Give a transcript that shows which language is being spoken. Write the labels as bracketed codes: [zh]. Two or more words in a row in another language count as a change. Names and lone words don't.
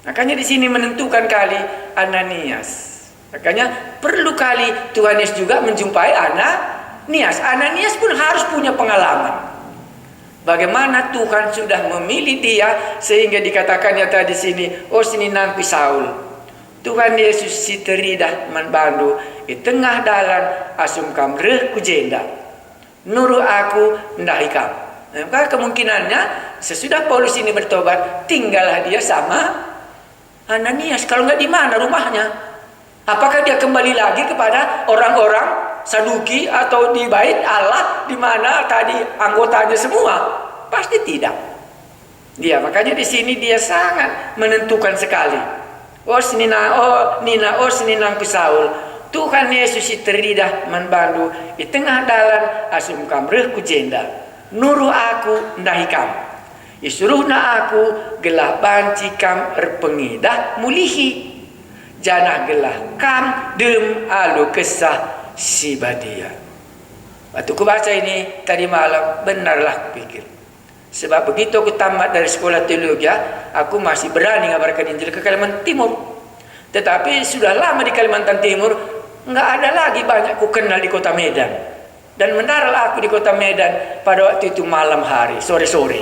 [id] Makanya di sini menentukan kali Ananias. Makanya perlu kali Tuhan Yesus juga menjumpai Ananias. Ananias pun harus punya pengalaman. Bagaimana Tuhan sudah memilih dia sehingga dikatakannya tadi sini, [btx] oh sini nampi Saul. Tuhan Yesus si teridah manbandu di tengah dalan asum kam reh kujenda. Nuru aku ndahikam. [id] Maka kemungkinannya sesudah Paulus ini bertobat, tinggallah dia sama Ananias. Kalau nggak di mana rumahnya? Apakah dia kembali lagi kepada orang-orang Saduki atau di bait Allah di mana tadi anggotanya semua? Pasti tidak. Dia makanya di sini dia sangat menentukan sekali. [btx] Oh seninang ku Saul. Tuhan Yesus teridah manbandu di tengah dalan asum kamreh ku jenda. Nuru aku ndahikam. Isuruhna aku gelah banci kam erpengidah mulihi. Janah gelah kam dem alu kesah si badia. [id] Waktu ku baca ini tadi malam, benarlah kupikir. Sebab begitu aku tamat dari sekolah teologi, aku masih berani ngabarkan Injil ke Kalimantan Timur. Tetapi sudah lama di Kalimantan Timur, nggak ada lagi banyak ku kenal di kota Medan. Dan mendarat aku di kota Medan pada waktu itu malam hari, sore-sore.